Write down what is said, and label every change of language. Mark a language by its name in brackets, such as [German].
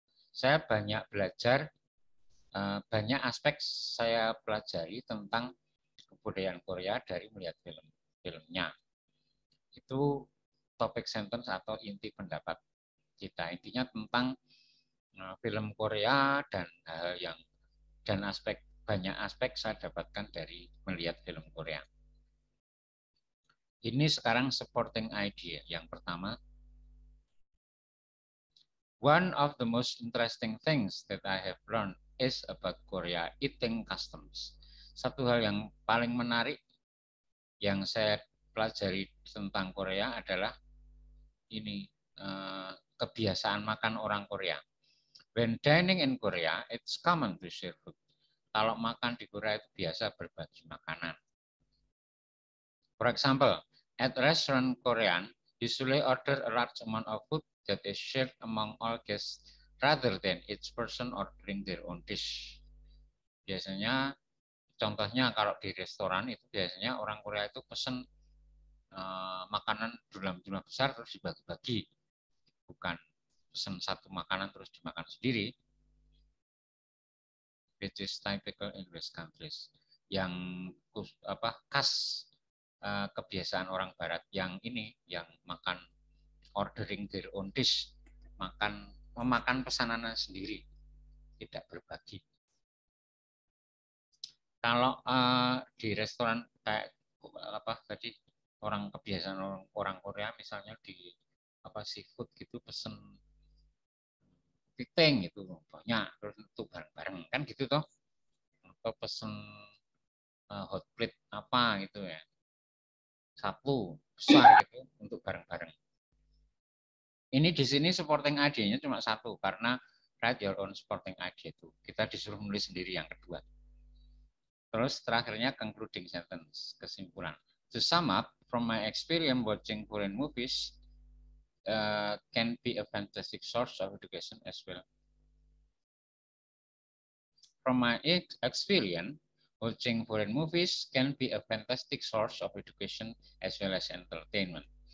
[Indonesian] Saya banyak belajar, banyak aspek saya pelajari tentang kebudayaan Korea dari melihat filmnya. Itu topik sentence atau inti pendapat kita. Intinya tentang film Korea dan banyak aspek saya dapatkan dari melihat film Korea. Ini sekarang supporting idea. Yang pertama, [English] one of the most interesting things that I have learned is about Korea eating customs. [Indonesian] Satu hal yang paling menarik yang saya pelajari tentang Korea adalah ini, kebiasaan makan orang Korea. [English] When dining in Korea, it's common to share food. [Indonesian] Kalau makan di Korea itu biasa berbagi makanan. [English] For example, at restaurant Korean, usually order a large amount of food that is shared among all guests rather than each person ordering their own dish. [Indonesian] Biasanya, contohnya kalau di restoran itu biasanya orang Korea itu pesen makanan dalam jumlah besar terus dibagi-bagi, bukan pesen satu makanan terus dimakan sendiri. [English] Which is typical in West countries. [Indonesian] Yang khas kebiasaan orang Barat yang ini, yang makan [English] ordering their own dish, [Indonesian] memakan pesanannya sendiri, tidak berbagi. Kalau di restoran kayak tadi orang kebiasaan orang Korea misalnya di seafood gitu pesen piting itu banyak terus itu bareng-bareng kan gitu toh, atau pesen hot plate apa gitu ya, satu besar gitu untuk bareng-bareng. Ini di sini supporting idea-nya cuma satu karena [English] write your own supporting idea [Indonesian] itu. Kita disuruh menulis sendiri yang kedua. Terus terakhirnya concluding sentence, kesimpulan. [English] To sum up, from my experience watching Korean movies can be a fantastic source of education as well. From my experience, watching foreign movies can be a fantastic source of education as well as entertainment.